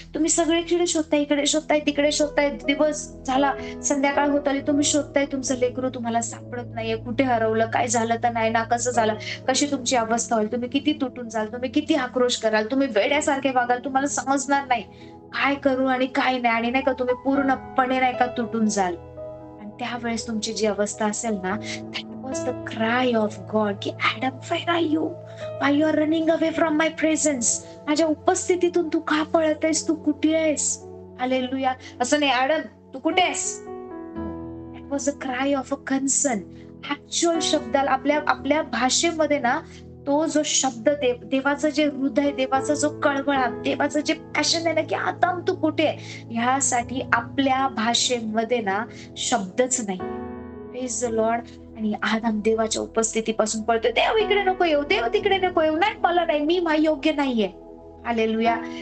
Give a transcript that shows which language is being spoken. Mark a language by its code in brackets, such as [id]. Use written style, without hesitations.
[mr] तुम्ही सगळीकडे शोधताय, इकडे शोधताय, तिकडे शोधताय, दिवस झाला, संध्याकाळ होत आली, तुम्ही शोधताय, तुमचं लेकरू तुम्हाला सापडत नाहीये. कुठे हरवलं, काय झालं तर नाही ना, कसं झालं, कशी तुमची अवस्था होईल, तुम्ही किती तुटून जाल, तुम्ही किती आक्रोश कराल, तुम्ही वेड्यासारखे वागाल, तुम्हाला समजणार नाही काय करू आणि काय नाही. आणि नाही का तुम्ही पूर्णपणे नाही का तुटून जाल. आणि त्यावेळेस तुमची जी अवस्था असेल ना, [en] that was the cry of God की Adam, where are you? Why you are running away from my presence? [mr] माझ्या उपस्थितीतून तू का पळत आहेस? तू कुठे आहेस? हालेलुया. असं नाही, आडम तू कुठे आहेस? [en] That was a cry of a concern. [mr] Actual शब्दाला आपल्या भाषेमध्ये ना, तो जो शब्द देवाचं जे हृदय, देवाचा जो कळवळा, देवाचं जे पॅशन आहे ना की आदम तू कुठे आहे, ह्यासाठी आपल्या भाषेमध्ये ना शब्दच नाही. [en] Praise the lord. [mr] आणि आदम देवाच्या उपस्थितीपासून पळतोय, देव इकडे नको येऊ, देव तिकडे नको येऊ, नाही मला नाही, मी योग्य नाहीये. हालेलुया.